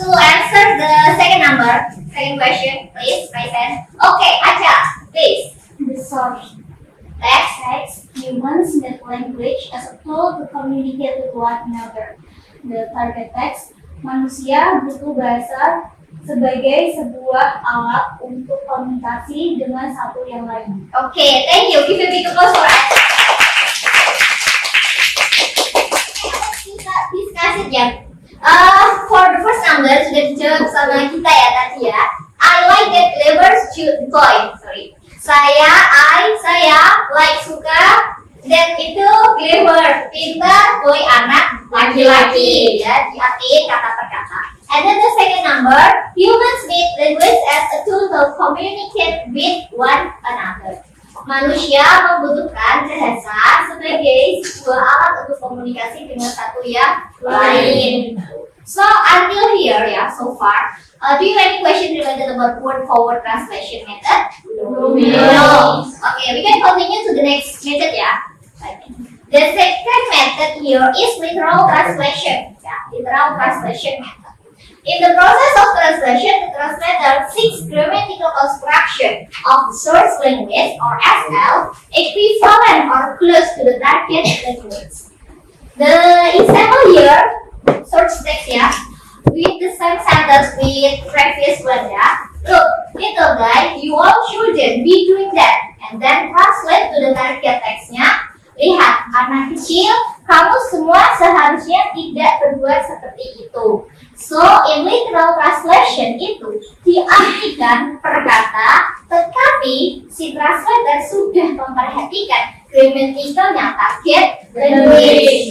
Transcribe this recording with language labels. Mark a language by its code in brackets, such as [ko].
[en] second question, please, raise hand. Okay, Acha, please. The source text humans need language as a tool to communicate with one another. The target text [id] manusia butuh bahasa sebagai sebuah alat untuk komunikasi dengan satu yang lain. [en] Okay, thank you. Give a big applause for us. [id] Kita discuss it ya. [en] For the first number [id] sudah dijawab sama kita ya tadi ya. [en] I like that clever toy. Sorry. [id] Saya like suka dan itu clever, pintar, boy anak laki-laki ya, diartiin kata per kata. [en] And then the second number, humans need language as a tool to communicate with one another. [id] Manusia membutuhkan bahasa sebagai sebuah alat untuk komunikasi dengan satu yang lain. [en] So until here ya, so far, do you have any question related about word forward translation method? No. Okay, we can continue to the next method ya. The second method here is literal translation. Yeah, literal translation method. In the process of translation, the translator seeks grammatical construction of the source language or SL equivalent or close to the target language. The example here, source text ya, with the same sentence with previous one ya. Look, little guy, you all shouldn't be doing that. And then translate to the target textnya. [id] Lihat, anak kecil, kamu semua seharusnya tidak berbuat seperti itu. [en] So, in literal translation [id] itu diartikan per kata, tetapi si translator sudah memperhatikan grammaticalnya target language.